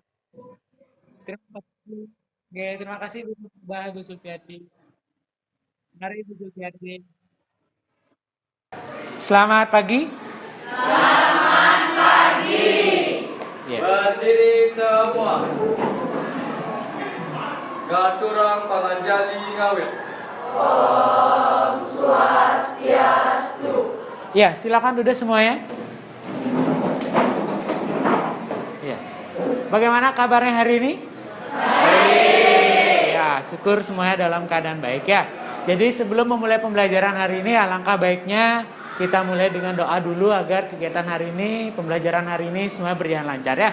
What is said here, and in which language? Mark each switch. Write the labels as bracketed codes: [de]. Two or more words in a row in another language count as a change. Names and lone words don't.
[id] Terima kasih. Oke, terima kasih Bu Sulfiati. Mari Bu Sulfiati. Selamat pagi. Ya. Berdiri semua. [ban] Gaturang panganjali ngawit. [id] Ya, silakan duduk semuanya. Ya. Bagaimana kabarnya hari ini? Baik. Ya, syukur semuanya dalam keadaan baik ya. Jadi sebelum memulai pembelajaran hari ini, alangkah baiknya kita mulai dengan doa dulu agar kegiatan hari ini, pembelajaran hari ini semua berjalan lancar ya.